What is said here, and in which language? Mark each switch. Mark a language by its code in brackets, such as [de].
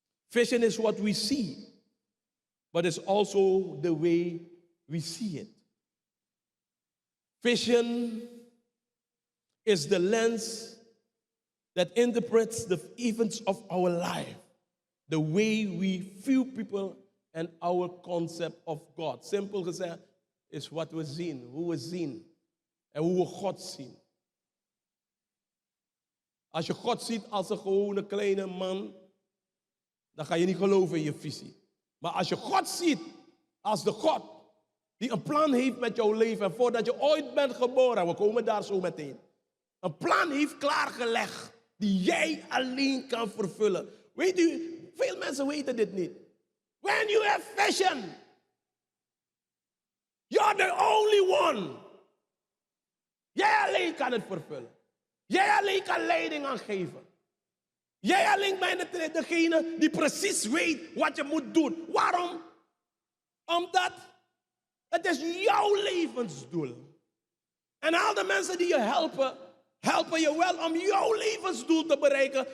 [en] Vision is what we see, but it's also the way we see it. Vision is the lens that interprets the events of our life, the way we view people and our concept of God. [nl] Simpel gezegd is wat we zien, hoe we zien en hoe we God zien. Als je God ziet als een gewone kleine man, dan ga je niet geloven in je visie. Maar als je God ziet als de God die een plan heeft met jouw leven, en voordat je ooit bent geboren, we komen daar zo meteen, een plan heeft klaargelegd die jij alleen kan vervullen. Weet u, veel mensen weten dit niet. [en] When you have vision, you're the only one. [nl] Jij alleen kan het vervullen. Jij alleen kan leiding aan geven. Jij alleen bent degene die precies weet wat je moet doen. Waarom? Omdat het is jouw levensdoel. En al de mensen die je helpen je wel om jouw levensdoel te bereiken.